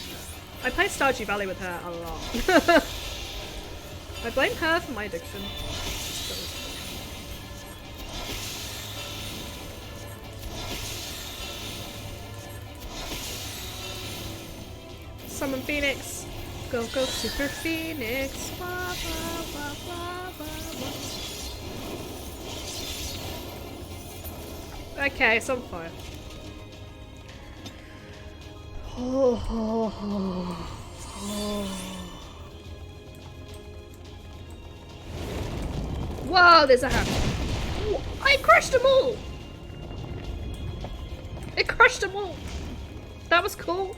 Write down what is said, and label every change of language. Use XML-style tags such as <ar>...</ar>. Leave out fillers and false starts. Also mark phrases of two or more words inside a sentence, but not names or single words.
<en>I play Stardew Valley with her a lot. I blame her for my addiction. Summon Phoenix. Go go Super Phoenix. Ba, ba, ba, ba, ba, ba. Okay, it's on fire. Oh, oh, oh, oh. Whoa, there's a hand. I crushed them all! It crushed them all!</en>